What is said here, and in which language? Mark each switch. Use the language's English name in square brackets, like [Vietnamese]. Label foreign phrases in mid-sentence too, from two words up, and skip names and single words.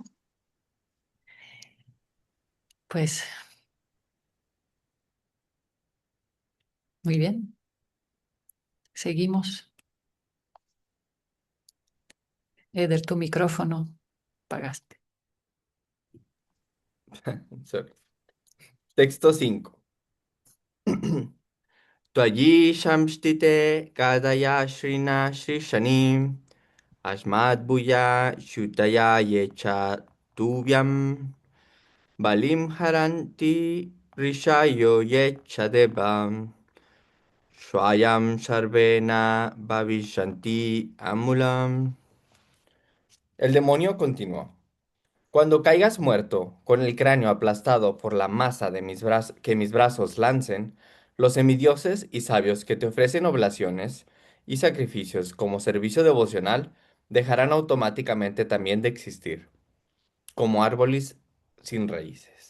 [Spanish] Pues muy bien, seguimos. Eder, tu micrófono pagaste. Sorry. Texto 5. [Sanskrit] Tvayi shamshtite kadaya shrina shrishanim asmad buya shutaya yecha tuvyam balim haranti rishayo yecha debam shwayam sarvena bhavishanti amulam. [Spanish] El demonio continuó. Cuando caigas muerto, con el cráneo aplastado por la masa de que mis brazos lancen, los semidioses y sabios que te ofrecen oblaciones y sacrificios como servicio devocional dejarán automáticamente también de existir, como árboles sin raíces.